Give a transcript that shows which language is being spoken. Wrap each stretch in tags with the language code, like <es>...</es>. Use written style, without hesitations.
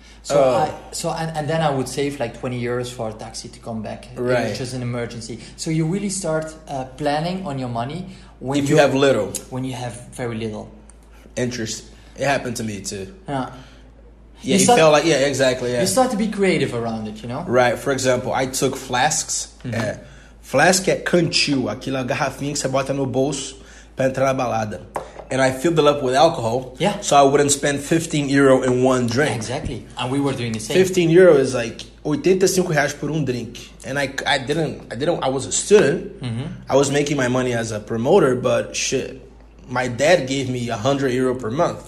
<en>And then I would save like 20 euros for a taxi to come back, which is an emergency. So you really start planning on your money when you have little. When you have very little. Interesting. It happened to me too. Yeah, you feel like exactly. Yeah. You start to be creative around it, you know. Right. For example, I took flasks.</en> <pt>Flask é cantil, aquela garrafinha que você bota no bolso para entrar na balada.</pt> <en>And I filled it up with alcohol, so I wouldn't spend 15 euro in one drink. Exactly, and we were doing the same. 15 euro is like 85 reais por drink, and I was a student. I was making my money as a promoter, but shit, my dad gave me 100 euro per month.</en>